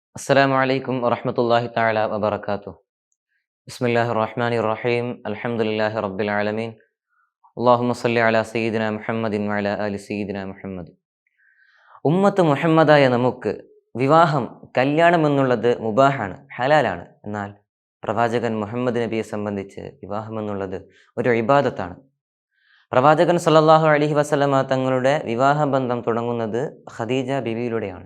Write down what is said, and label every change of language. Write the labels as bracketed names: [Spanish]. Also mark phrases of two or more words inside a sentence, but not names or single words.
[Arabic] السلام عليكم ورحمة الله تعالى وبركاته. بسم الله الرحمن الرحيم. الحمد لله رب العالمين. اللهم صل على سيدنا محمد وعلى آل سيدنا محمد. [Malayalam] ഉമ്മത്ത് മുഹമ്മദായ നമുക്ക് വിവാഹം, കല്യാണം എന്നുള്ളത് മുബാഹാണ്, ഹലാലാണ്. എന്നാൽ പ്രവാചകൻ മുഹമ്മദ് നബിയെ സംബന്ധിച്ച് വിവാഹം എന്നുള്ളത് ഒരു ഇബാദത്താണ്. പ്രവാചകൻ [Arabic] صلى الله عليه وسلم [Malayalam] തങ്ങളുടെ വിവാഹബന്ധം തുടങ്ങുന്നത് ഖദീജ ബീവിയിലൂടെയാണ്.